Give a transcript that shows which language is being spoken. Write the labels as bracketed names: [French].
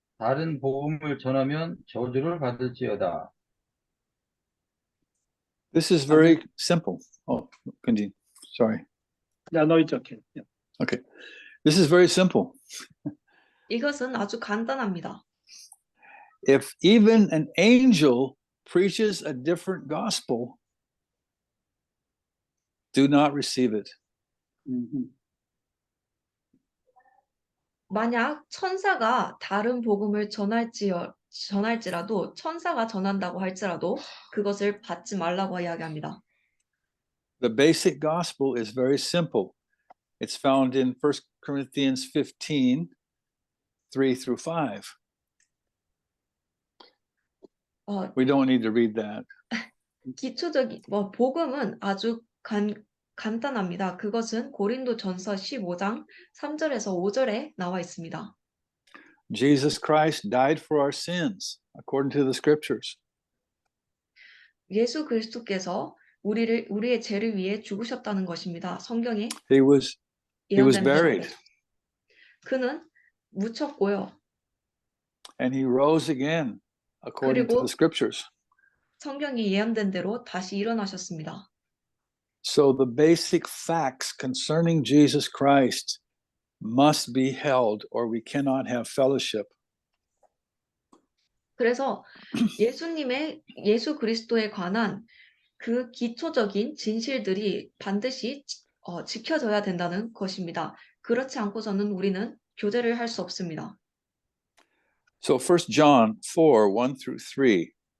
[Korean] 다른 복음을 전하면 저주를 받을지어다. [English] This is very simple. Oh, continue. Sorry. Yeah, no, it's okay. Yeah. Okay. This is very simple. [Korean] 이것은 아주 간단합니다. [English] If even an angel preaches a different gospel, do not receive it. Mhm. [Korean] 만약 천사가 다른 복음을 전할지라도 천사가 전한다고 할지라도 그것을 받지 말라고 이야기합니다. [English] The basic gospel is very simple. It's found in 1 Corinthians 15, 3 through 5. We don't need to read that. [Korean] 기초적인 복음은 아주 간단합니다. 그것은 고린도전서 15장 3절에서 5절에 나와 있습니다. [English] Jesus Christ died for our sins, according to the scriptures. [Korean] 예수 그리스도께서 우리의 죄를 위해 죽으셨다는 것입니다. 성경에 [English] He was [Korean] 예언된 대로. [English] buried [Korean] 그는 묻혔고요. [English] and he rose again, according to [Korean] 그리고 [English] the scriptures. [Korean] 성경이 예언된 대로 다시 일어나셨습니다. [English] So the basic facts concerning Jesus Christ must be held, or we cannot have fellowship. [Korean] 그래서 예수 그리스도에 관한 그 기초적인 진실들이 반드시 지켜져야 된다는 것입니다. 그렇지 않고서는 우리는 교제를 할 수 없습니다. [English] So 1 John 4, 1 through 3.